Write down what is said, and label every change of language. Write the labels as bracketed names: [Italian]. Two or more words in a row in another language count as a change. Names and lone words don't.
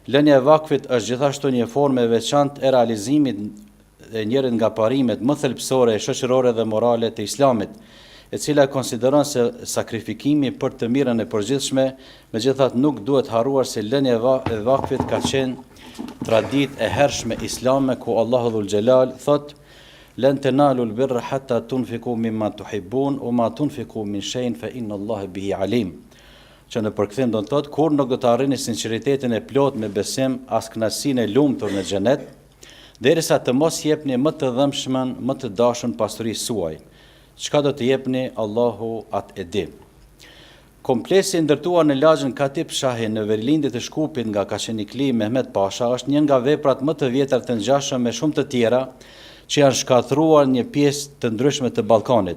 [Albanian] Lënia e vakfit është gjithashtu një formë e veçantë e realizimit e njërit nga parimet më thelbësore, shoqërore dhe morale të Islamit, e cila konsideron se sakrifikimi për të mirën e përgjithshme, megjithatë nuk duhet harruar se lënia e vakfit ka qenë traditë e hershme islame ku Allahu [Arabic] ذو الجلال [Albanian] thot: [Arabic] "لن تنالوا البر حتى تنفقوا مما تحبون وما تنفقوا من شيء فإن الله به عليم." [Albanian] Që në përkthim do të thotë, kur nuk do të arrini sinqeritetin e plot me besim as kënaqësinë e lumtur në xhenet, derisa të mos jepni më të dhëmshmën, më të dashur pasurisë suaj. Çka do të jepni, Allahu atë e di. Kompleksi ndërtuar në lagjën Katip Shahi në Verilindit e Shkupit nga Kashenikli Mehmet Pasha është një nga veprat më të vjetra të ngjashme me shumë të tjera që janë shkatëruar një pjesë të ndryshme të Ballkanit.